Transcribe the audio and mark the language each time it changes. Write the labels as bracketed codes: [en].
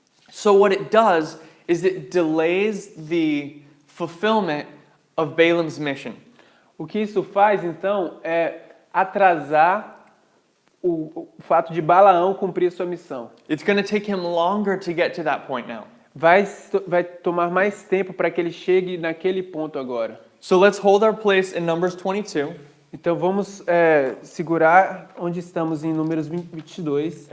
[en] So what it does is it delays the fulfillment of Balaam's mission. [pt] O que isso faz, então, é atrasar o fato de Balaão cumprir sua missão. [en] It's going to take him longer to get to that point now. [pt] Vai tomar mais tempo para que ele chegue naquele ponto agora. [en] So let's hold our place in Numbers 22, [pt] Então vamos segurar onde estamos em Números 22